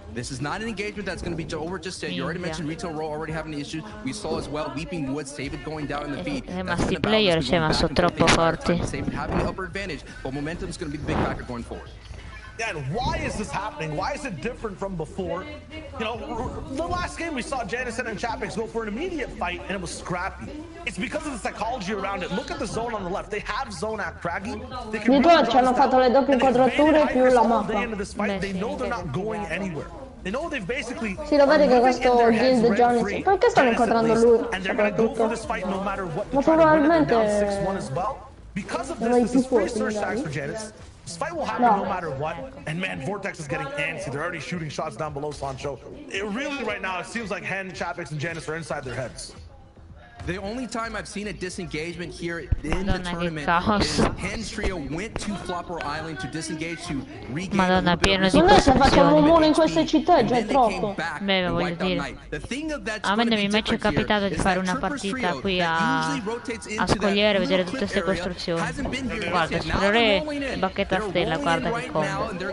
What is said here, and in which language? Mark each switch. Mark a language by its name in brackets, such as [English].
[English] This is not an engagement that's going to be over just yet. You already mentioned Retail Row already having issues. We saw as well Weeping Woods, David going down in the feed. [Italian] I player sono troppo forti. [English] David having the upper advantage, but momentum is going to be the big factor going forward. Yeah, and why is this happening? Why is it different from before? You know, the last game we saw Janison and Chapix go for an immediate fight, and it was scrappy. It's because of the psychology around it. Look at the zone on the left. They have zone at Craggy. They can [Italian] ci hanno fatto le doppie inquadrature più la mappa. [English] They know they're not going anywhere. They know they've basically. [Italian] Sì, lo vedi che questo Guild Johnny. Perché stanno inquadrando lui? Soprattutto. Ma probabilmente. [English] Because of this is free search tags for Janice. This fight will happen no matter what. And man, Vortex is getting antsy. They're already shooting shots down below Sancho. It really, right now, it seems like Hen, Chapix, and Janice are inside their heads. The only time I've seen a disengagement here in the tournament is Hen's trio went to Flopper Island to disengage to regain. [Italian] Madonna, pieno di non è se faccio un rumore in queste città, già è troppo. Beh, voglio dire, a me non mi è mai capitato di fare una partita qui a Scogliere e vedere tutte queste costruzioni. Guarda, esplorare bacchetta a stella, guarda che combo.